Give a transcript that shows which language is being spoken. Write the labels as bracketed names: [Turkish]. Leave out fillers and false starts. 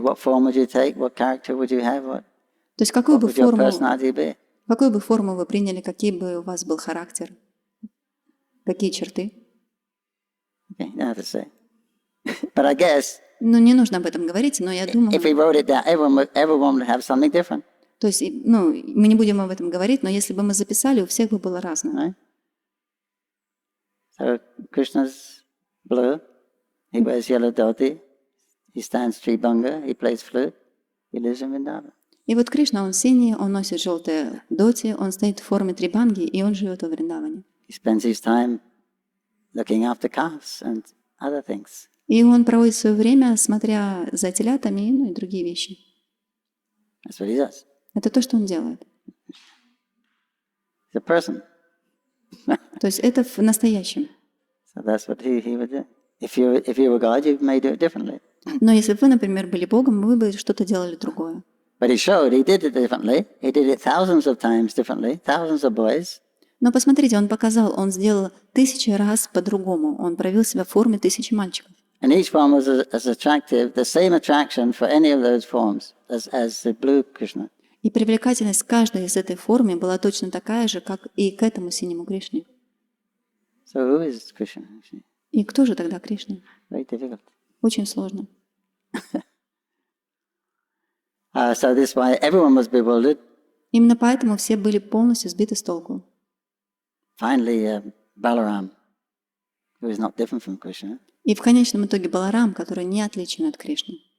[English] What form would you take? What character would you have? What [Russian] То есть какую бы [English] would your personality be? [Russian] форму вы приняли, какие бы у вас был характер, какие черты? [English] Okay, you don't have to say. But I guess [Russian] Ну, не нужно об этом говорить, но я думаю... [English] if we wrote it down, everyone would have something different. [Russian] То есть, ну, мы не будем об этом говорить, но если бы мы записали, у всех бы было разное. [English] Right? So Krishna's blue, he wears yellow dhoti, he stands tribanga, he plays flute, he lives in Vrindavan. [Russian] И вот Кришна, он синий, он носит желтые доти, он стоит в форме трибанги, и он живет во Вриндаване. [English] He spends his time looking after calves and other things. [Russian] И он проводит свое время, смотря за телятами, ну и другие вещи. [English] That's what he does. [Russian] Это то, что он делает. [English] He's a person. [Russian] То есть это в настоящем. [English] So that's what he would do. If you were God, you may do it differently. [Russian] Но если бы вы, например, были Богом, вы бы что-то делали другое. [English] But he showed he did it differently. He did it thousands of times differently, thousands of boys. [Russian] Но посмотрите, он показал, он сделал 1000 раз по-другому. Он проявил себя в форме 1000 мальчиков. [English] And each one was as attractive, the same attraction for any of those forms as the blue Krishna. [Russian] И привлекательность каждой из этой формы была точно такая же, как и к этому синему Кришне. [English] So who is Krishna actually? [Russian] И кто же тогда Кришна? [English] Very difficult. [Russian] Очень сложно. [English] So this why everyone was bewildered. [Russian] Именно поэтому все были полностью сбиты с толку. [English] Finally, Balaram, who is not different from Krishna. [Russian] И в конечном итоге Баларам, который не отличен от Кришны.